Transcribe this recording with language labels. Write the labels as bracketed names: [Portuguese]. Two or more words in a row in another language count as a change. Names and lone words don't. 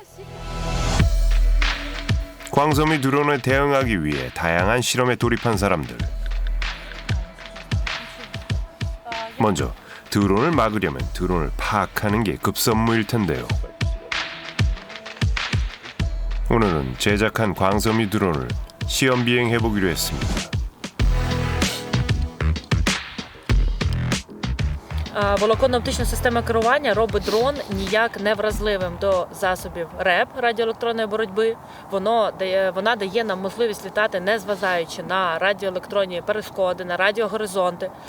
[Korean] 광섬유 드론에 대응하기 위해 다양한 실험에 돌입한 사람들. 먼저 드론을 막으려면 드론을 파악하는 게 급선무일 텐데요. 오늘은 제작한 광섬유 드론을 시험 비행해보기로 했습니다. [Ukrainian] Волоконно-оптична система керування робить дрон ніяк не вразливим до засобів РЕП радіоелектронної боротьби. Вона дає нам можливість літати, не зважаючи на радіоелектронні перешкоди, на радіогоризонти.